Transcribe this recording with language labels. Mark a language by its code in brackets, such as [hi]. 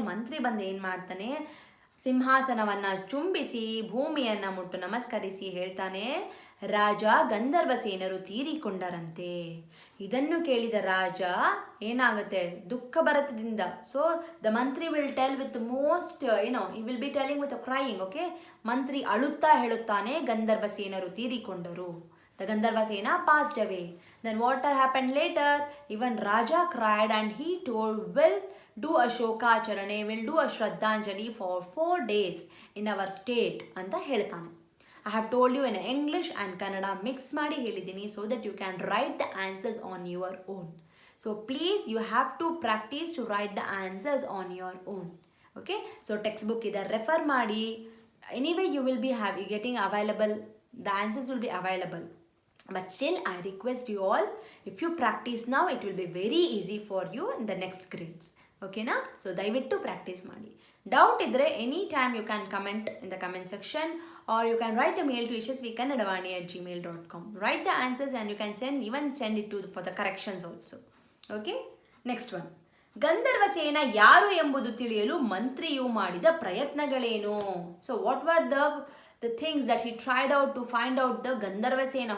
[kn] ಮಂತ್ರಿ ಬಂದು ಏನು ಮಾಡ್ತಾನೆ? ಸಿಂಹಾಸನವನ್ನು ಚುಂಬಿಸಿ ಭೂಮಿಯನ್ನು ಮುಟ್ಟು ನಮಸ್ಕರಿಸಿ ಹೇಳ್ತಾನೆ, ರಾಜ ಗಂಧರ್ವಸೇನರು ತೀರಿಕೊಂಡರಂತೆ. ಇದನ್ನು ಕೇಳಿದ ರಾಜ ಏನಾಗುತ್ತೆ? ದುಃಖ ಭರತದಿಂದ. [en] So the mantri will tell with most ಈ will be telling with crying. [kn] Okay, ಮಂತ್ರಿ ಅಳುತ್ತಾ ಹೇಳುತ್ತಾನೆ, ಗಂಧರ್ವಸೇನರು ತೀರಿಕೊಂಡರು. [en] The Gandharvasena passed away. Then what happened later? Even Raja cried and he told, we'll do a Shokacharane, we'll do a Shraddhanjali for 4 days in our state [kn] ಅಂತ ಹೇಳ್ತಾನೆ. [en] I have told you in English and Kannada mix [kn] ಮಾಡಿ ಹೇಳಿದ್ದೀನಿ, [en] so that you can write the answers on your own. So please you have to practice to write the answers on your own. Okay, so textbook ಇದೆ, refer ಮಾಡಿ. Anyway you will be getting available, the answers will be available. But still I request you all, if you practice now it will be very easy for you in the next grades. Okay na? [kn] So ದಯವಿಟ್ಟು practice ಮಾಡಿ. [en] Doubt ಇದ್ರೆ any time you can comment in the comment section, or you can write a mail to yashasvikannadavani@gmail.com. Write the answers and you can send it to for the corrections also. Okay, next one. [kn] ಗಂಧರ್ವಸೇನ ಯಾರು ಎಂಬುದು ತಿಳಿಯಲು ಮಂತ್ರಿಯು ಮಾಡಿದ ಪ್ರಯತ್ನಗಳೇನು? [en] So what were the things that he tried out to find out the Gandharvasena?